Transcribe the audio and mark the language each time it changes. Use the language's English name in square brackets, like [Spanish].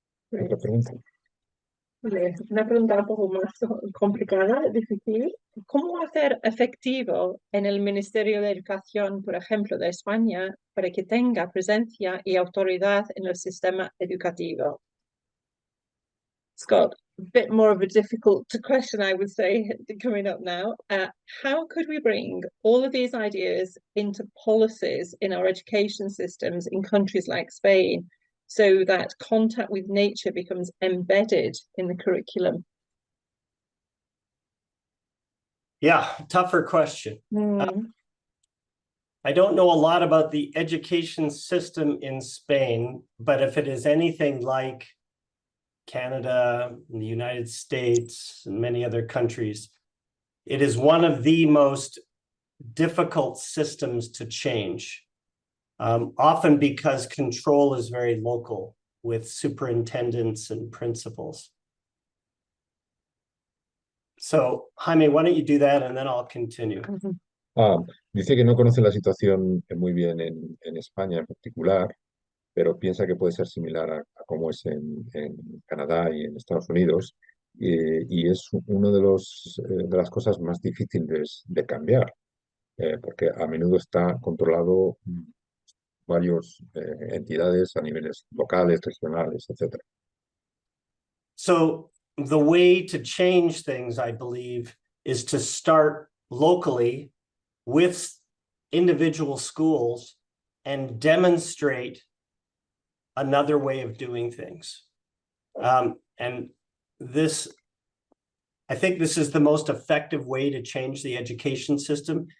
[Spanish] ¿Otra pregunta? Una pregunta un poco más complicada, difícil. ¿Cómo hacer efectivo en el Ministerio de Educación, por ejemplo, de España, para que tenga presencia y autoridad en el sistema educativo? [English] Scott, a bit more of a difficult question, I would say, coming up now. How could we bring all of these ideas into policies in our education systems in countries like Spain, so that contact with nature becomes embedded in the curriculum? Yeah, tougher question. I don't know a lot about the education system in Spain, but if it is anything like Canada, the United States, and many other countries, it is one of the most difficult systems to change. Often because control is very local with superintendents and principals. So, Jaime, why don't you do that and then I'll continue. [Spanish] Dice que no conoce la situación muy bien en España en particular, pero piensa que puede ser similar a cómo es en Canadá y en Estados Unidos, y es uno de las cosas más difíciles de cambiar, porque a menudo está controlado varias entidades a niveles locales, regionales, etc. [English] So the way to change things, I believe, is to start locally with individual schools and demonstrate another way of doing things. And this, I think this is the most effective way to change the education system.